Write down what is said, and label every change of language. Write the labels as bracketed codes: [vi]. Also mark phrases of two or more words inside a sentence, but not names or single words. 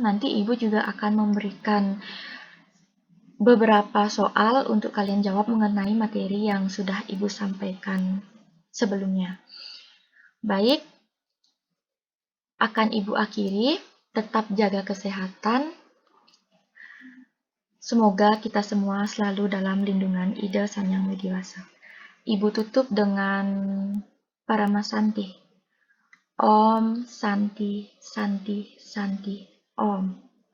[id] Nanti Ibu juga akan memberikan beberapa soal untuk kalian jawab mengenai materi yang sudah Ibu sampaikan sebelumnya. Baik, akan Ibu akhiri, tetap jaga kesehatan. Semoga kita semua selalu dalam lindungan Ida Sang Yang Widiwasa. Ibu tutup dengan Paramasanti. [sa] Om Santi Santi Santi Om.